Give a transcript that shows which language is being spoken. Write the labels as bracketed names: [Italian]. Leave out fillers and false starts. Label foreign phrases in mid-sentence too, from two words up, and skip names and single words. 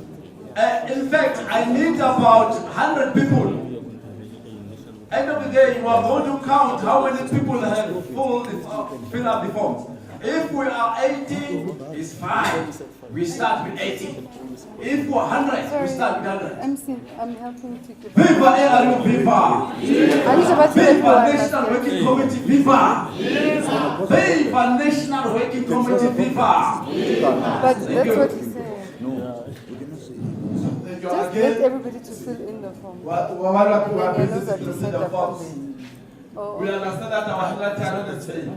[English] In fact, I need about 100 people. End of the day, you are going to count how many people have fill up the forms. If we are 80, it's fine. We start with 80. If we're 100, we start with 100. I'm helping to give. Viva ARU, viva! Viva National Working Committee, viva! Viva National Working Committee, viva! But that's what he's saying. Just get everybody to fill in the form. What are people to fill the forms? We understand that our handwriting are not the same.